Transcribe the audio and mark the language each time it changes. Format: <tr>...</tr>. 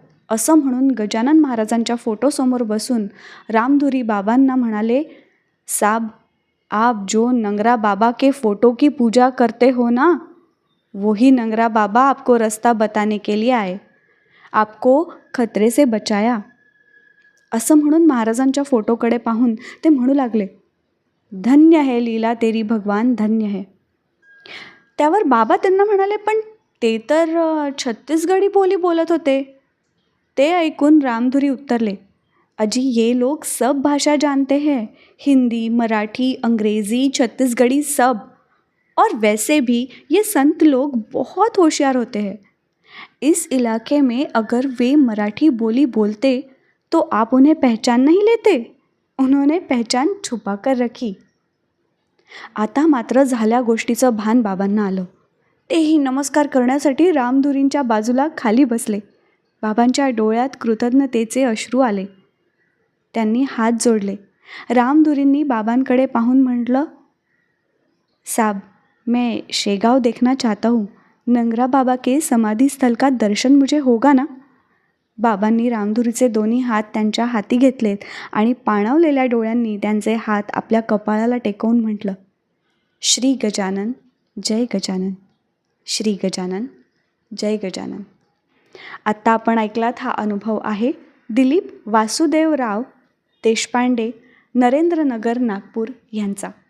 <mr>असं म्हणून गजानन महाराजांच्या फोटोसमोर बसून रामधुरी बाबांना म्हणाले,</mr> <hi>साब, आप जो नंगरा बाबा के फोटो की पूजा करते हो ना, वही नंगरा बाबा आपको रास्ता बताने के लिए आए, आपको खतरे से बचाया.</hi> <mr>असं म्हणून महाराजांच्या फोटोकडे पाहून ते म्हणू लागले,</mr> <hi>धन्य है लीला तेरी भगवान, धन्य है.</hi> <mr>त्यावर बाबा त्यांना म्हणाले, पण ते तर छत्तीसगढी बोली बोलत होते. ते ऐकून रामधुरी उत्तरले,</mr> <hi>अजी ये लोग सब भाषा जानते हैं, हिंदी, मराठी, अंग्रेज़ी, छत्तीसगढ़ी सब. और वैसे भी ये संत लोग बहुत होशियार होते हैं. इस इलाके में अगर वे मराठी बोली बोलते तो आप उन्हें पहचान नहीं लेते. उन्होंने पहचान छुपा कर रखी.</hi> <mr>आता मात्र झाल्या गोष्टीचं भान बाबांना आलं. तेही नमस्कार करण्यासाठी रामधुरींच्या बाजूला खाली बसले. बाबांच्या डोळ्यात कृतज्ञतेचे अश्रू आले. त्यांनी हात जोडले. रामधुरींनी बाबांकडे पाहून म्हटलं,</mr> <hi>साब, मैं शेगाव देखना चाहता हूँ. नंगरा बाबा के समाधी स्थल का दर्शन मुझे होगा ना?</hi> <mr>बाबांनी रामधुरीचे दोन्ही हात त्यांच्या हाती घेतलेत आणि पाणावलेल्या डोळ्यांनी त्यांचे हात आपल्या कपाळाला टेकवून म्हटलं, श्री गजानन, जय गजानन, श्री गजानन, जय गजानन. आत्ता आपण ऐकलात हा अनुभव आहे दिलीप वासुदेवराव देशपांडे, नरेंद्रनगर, नागपूर यांचा.</mr>